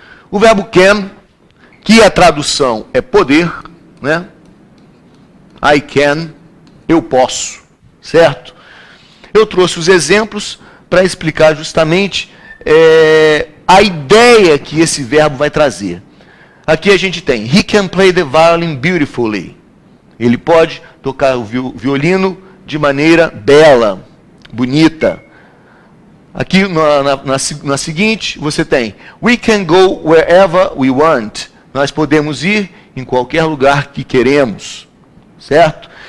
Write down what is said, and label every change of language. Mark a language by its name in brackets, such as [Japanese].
[Portuguese] O verbo can, que a tradução é poder, né? [English] I can, [Portuguese] eu posso, certo? Eu trouxe os exemplos para explicar justamente a ideia que esse verbo vai trazer. Aqui a gente tem, [English] he can play the violin beautifully. [Portuguese] Ele pode tocar o violino de maneira bela, bonita. Aqui na seguinte, você tem, [English] we can go wherever we want. [Portuguese] Nós podemos ir em qualquer lugar que queremos, certo?